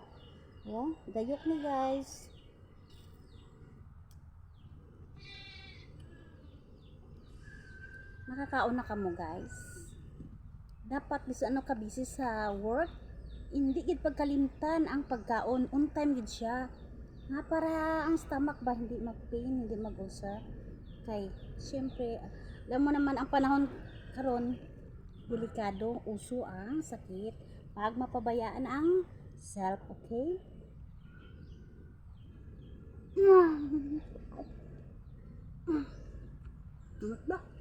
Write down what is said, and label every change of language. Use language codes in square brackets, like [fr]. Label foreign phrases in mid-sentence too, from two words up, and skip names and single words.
[hil] Oh, dayok ni guys. Nakakaon na kamo guys. Dapat bisan ano ka busy sa work, hindi gid pagkalimtan ang pagkaon, [en] on time [hil] gid siya. Nga para ang stomach ba hindi mag-pain, hindi mag-ulcer. Kay syempre, [tl] alam mo naman [hil] ang panahon karon delikado, uso ang sakit pag mapabayaan ang self, okay? Ano ba?